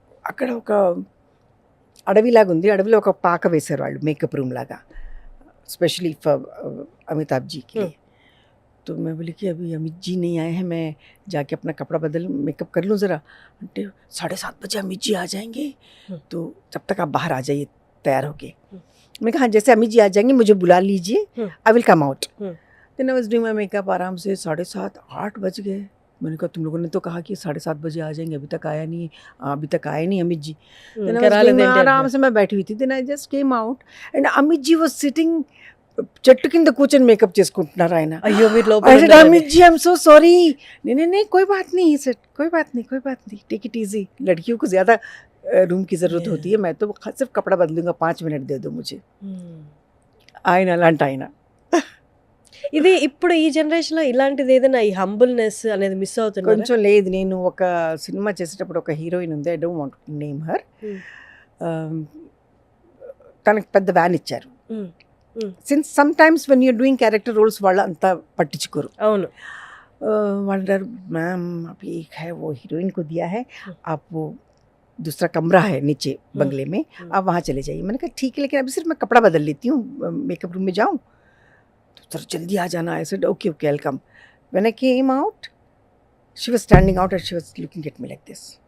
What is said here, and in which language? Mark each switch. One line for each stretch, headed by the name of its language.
Telugu: అక్కడ ఒక అడవిలాగా ఉంది, అడవిలో ఒక పాక వేశారు వాళ్ళు, మేకప్ రూమ్ లాగా,
Hindi: स्पेशली फॉर अमिताभ जी के लिए. तो मैं बोली कि अभी अमित जी नहीं आए हैं, मैं जाके अपना कपड़ा बदल मेकअप कर लूँ ज़रा.
Telugu: అంటే
Hindi: 7:30 बजे अमित जी आ जाएंगे, तो जब तक आप बाहर आ जाइए तैयार होके. मैं कहा हाँ, जैसे अमित जी आ जाएंगे मुझे बुला लीजिए,
English: I will come out. Then I was doing my makeup
Hindi: आराम से. 7:30 8 बज गए. मैंने कहा तुम लोगों ने तो कहा कि 7:30 बजे आ जाएंगे, अभी तक आया नहीं, अभी तक आए नहीं अमित जी. आराम से मैं बैठी हुई थी.
English: then I just came out and Amit ji was sitting
Telugu: చెట్టు కింద కూర్చొని మేకప్ చేసుకుంటున్నారు ఆయన. అయ్యో మీరు
English: Amit ji I am so sorry.
Hindi: नहीं कोई बात नहीं सर, कोई बात नहीं,
English: Take it easy.
Hindi: लड़कियों को ज़्यादा रूम की ज़रूरत होती है, मैं तो सिर्फ कपड़ा बदलूंगा, 5 मिनट दे दो मुझे.
Telugu: ఆయన అలాంటి ఆయన. ఇది ఇప్పుడు ఈ జనరేషన్లో ఇలాంటిది ఏదైనా ఈ
English: humbleness
Telugu: అనేది మిస్ అవుతుంది కొంచెం. లేదు, నేను ఒక సినిమా చేసేటప్పుడు ఒక హీరోయిన్ ఉంది,
English: I don't want name her.
Telugu: తనకు పెద్ద వ్యాన్ ఇచ్చారు.
English: since sometimes when you're doing character roles
Telugu: వాళ్ళు అంతా పట్టించుకోరు. అవును. వాళ్ళు అంటారు
Hindi: मैम अभी एक है वो हीरोइन को दिया है, आप वो दूसरा कमरा है नीचे बंगले में, आप वहाँ चले जाइए. मैंने कहा ठीक है, लेकिन अभी सिर्फ मैं कपड़ा बदल लेती हूँ, मेकअप रूम में जाऊँ. तो सर जल्दी आ जाना.
English: I said okay I'll come. When I came out, she was standing out and she was looking at me like this.